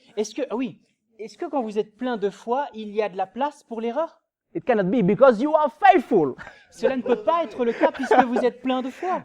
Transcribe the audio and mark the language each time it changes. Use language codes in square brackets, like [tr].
[fr] Est-ce que quand vous êtes plein de foi, il y a de la place pour l'erreur? [en] It cannot be because you are faithful. [fr] Cela ne peut pas être le cas puisque vous êtes plein de foi.